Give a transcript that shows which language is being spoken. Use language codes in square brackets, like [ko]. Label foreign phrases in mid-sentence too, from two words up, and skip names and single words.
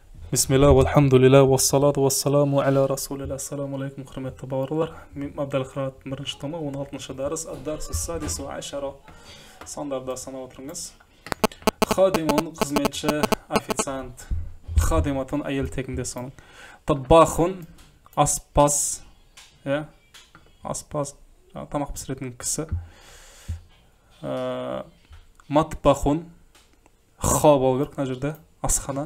[ar] بسم الله والحمد لله والصلاة والسلام على رسول الله. السلام عليكم, [kk] hürmetli bауырлар. Мен Абдалқырат бірінші тома, 16-шы дәріс, [ar] الدرس السادس وعشر. [kk] Сандарда санап отырыңыз. Хадимун, қызметші, официант. Хадиматун, әйел тегінде соның. Таббахун, аспаз, аспаз, тамақ пісіретін кісі. Матбахун, ха болу керек, мына жерде, асхана.